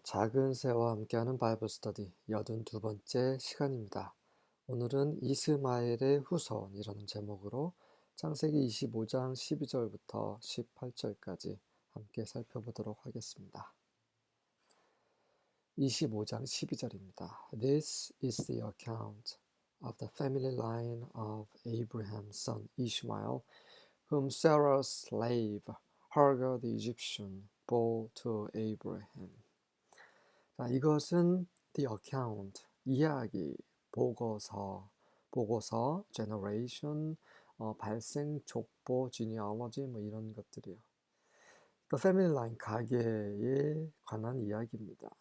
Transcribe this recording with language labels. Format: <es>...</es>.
<ko>작은 새와 함께하는 바이블 스터디 82번째 시간입니다. 오늘은 이스마엘의 후손이라는 제목으로 창세기 25장 12절부터 18절까지 함께 살펴보도록 하겠습니다. 25장 12절입니다.</ko> <en>This is the account of the family line of Abraham's son Ishmael, whom Sarah's slave Hagar the Egyptian bore to Abraham.</en> <ko>자, 이것은</ko> <en>the account,</en> <ko>이야기, 보고서, generation, 발생, 족보, genealogy 뭐 이런 것들이요.</ko> <en>The family line,</en> <ko>가계에 관한 이야기입니다.</ko>